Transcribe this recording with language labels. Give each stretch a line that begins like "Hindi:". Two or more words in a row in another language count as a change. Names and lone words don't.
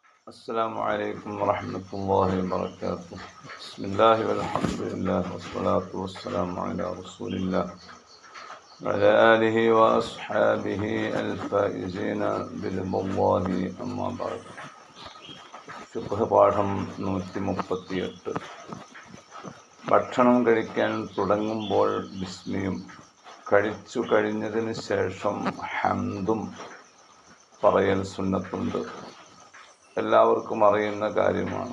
Arabic: السلام عليكم ورحمة الله وبركاته. بسم الله والحمد لله والصلاة والسلام على رسول الله وعلى آله وأصحابه الفائزين برضا الله أما بعد.
Malayalam: ഫിഖ് പാഠം 138. ഭക്ഷണം കഴിക്കാൻ തുടങ്ങുമ്പോൾ ബിസ്മിയും കഴിച്ചു കഴിഞ്ഞതിന് ശേഷം ഹംദും പറയൽ സുന്നത്തുണ്ട്. എല്ലാവർക്കും അറിയുന്ന കാര്യമാണ്.